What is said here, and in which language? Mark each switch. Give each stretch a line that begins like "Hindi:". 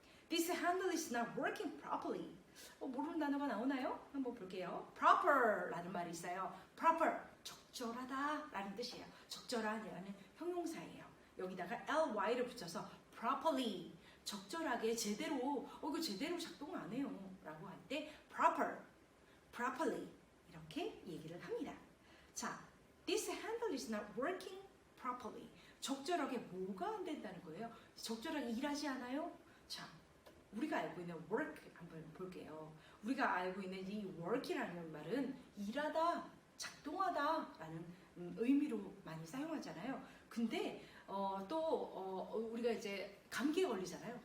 English: This handle is not working properly.
Korean: 모르는 단어가 나오나요? 한번 볼게요. proper라는 말이 있어요. proper, 적절하다라는 뜻이에요. 적절하다는 형용사예요. 여기다가 ly를 붙여서 properly, 적절하게 제대로, 이거 제대로 작동 안 해요 라고 할 때 properly 이렇게 얘기를 합니다. 자,
English: this handle is not working properly.
Korean: 적절하게 뭐가 안 된다는 거예요? 적절하게 일하지 않아요? 자, 우리가 알고 있는 work 한번 볼게요. 우리가 알고 있는 이 work이라는 말은 일하다, 작동하다라는 의미로 많이 사용하잖아요. 근데 우리가 이제 감기에 걸리잖아요.